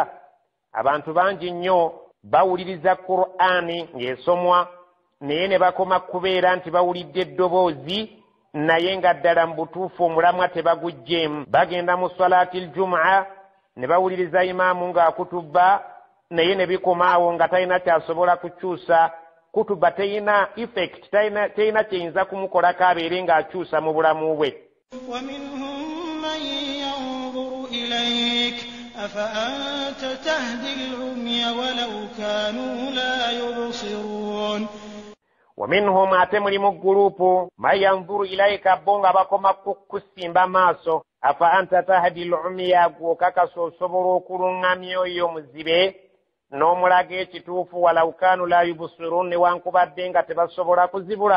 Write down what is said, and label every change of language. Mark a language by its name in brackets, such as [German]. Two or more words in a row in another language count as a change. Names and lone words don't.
[Ganda] Abantu bangi nnyo bawuliriza Qur'ani ng'esomwa naye ne bakoma kubeera nti bawulidde eddoboozi naye nga ddala mu butuufu omulamwa tebaguggyeemu. Bagenda mu [Arabic] صلاة الجمعة [Ganda] ne bawuliriza imaamu ng'akutubba naye ne bikomaawo nga talina kyasobola kukyusa. Kutuba teyina effect, teyina kyeyinza kumukolako abeere ng'akyusa mu bulamu bwe. [Arabic] ومنهم من ينظر إليك أفأنت تهدي العمي ولو كانوا لا يبصرون. ومنهم, [Ganda] ate mulimu gurupu [Arabic] من ينظر إليك, [Ganda] bo nga bakoma kukusimba maaso. [Arabic] أفأنت تهدي العمي, [Ganda] gwe okakasa osobola okuluŋŋamya oyo omuzibe n'omulaga ekituufu, [Arabic] ولو كانوا لا يبصرون, [Ganda] newankubadde nga tebasobola kuzibula.